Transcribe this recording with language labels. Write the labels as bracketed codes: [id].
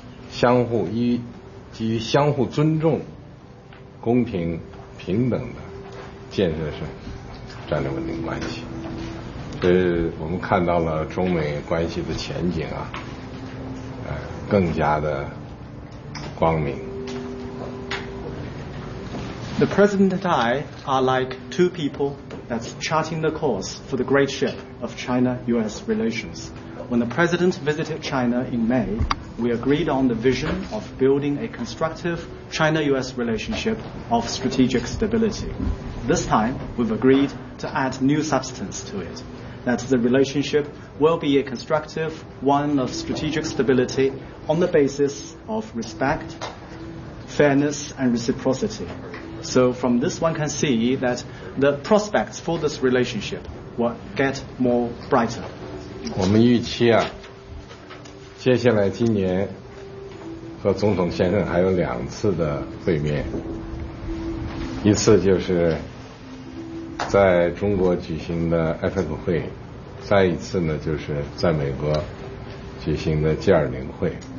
[zh] 相互依基于相互尊重、公平、平等的 建设是战略稳定关系，所以我们看到了中美关系的前景啊，更加的光明。The [en] President and I are like two people that's charting the course for the great ship of China-U.S. relations. When the President visited China in May, we agreed on the vision of building a constructive China-U.S. relationship of strategic stability. This time, we've agreed to add new substance to it, that the relationship will be a constructive one of strategic stability on the basis of respect, fairness, and reciprocity. So from this one can see that the prospects for this relationship will get more brighter. [zh] 我们预期啊， 接下来今年和总统先生还有两次的会面， 一次就是在中国举行的APEC会， 再一次呢就是在美国举行的G20会。